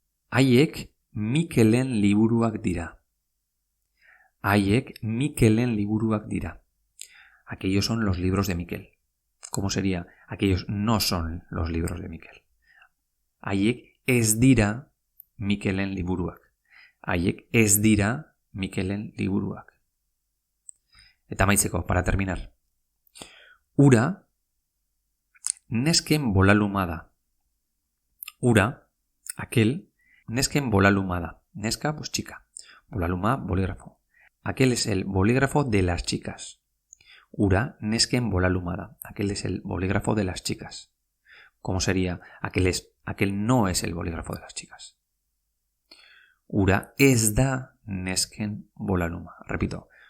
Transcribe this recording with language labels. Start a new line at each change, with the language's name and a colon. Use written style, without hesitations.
Basque: Haiek Mikelen liburuak dira. Haiek Mikelen liburuak dira.
Spanish: Aquellos son los libros de Miquel. ¿Cómo sería? Aquellos no son los libros de Miquel.
Basque: Haiek ez dira Mikelen liburuak. Haiek ez dira Mikelen liburuak. Eta amaitzeko,
Spanish: para terminar.
Basque: Ura nesken bolaluma da. Ura,
Spanish: aquel,
Basque: nesken bolaluma da.
Spanish: Neska, pues chica. Bolaluma, bolígrafo. Aquel es el bolígrafo de las chicas.
Basque: Ura nesken bolaluma da.
Spanish: Aquel es el bolígrafo de las chicas. ¿Cómo sería? Aquel no es el bolígrafo de las chicas.
Basque: Ura ez da nesken bolaluma.
Spanish: Repito.